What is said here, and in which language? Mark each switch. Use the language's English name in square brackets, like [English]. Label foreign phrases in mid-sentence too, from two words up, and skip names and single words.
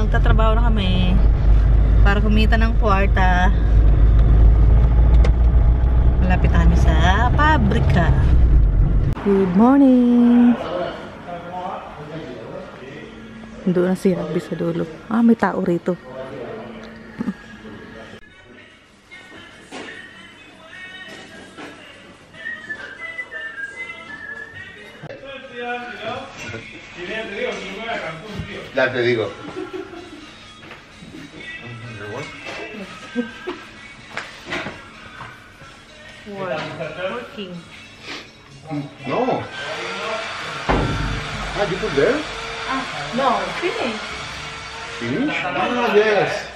[Filipino] Magtatrabaho na kami para kumita ng kwarta. Malapit na kami sa pabrika. [English] Good morning! [Filipino] Doon na si Habi sa dulo. Ah, may tao rito. [Spanish] Ya te digo. [English] Working. No. Ah, you put there? No, finish. Finish? Ah, yes.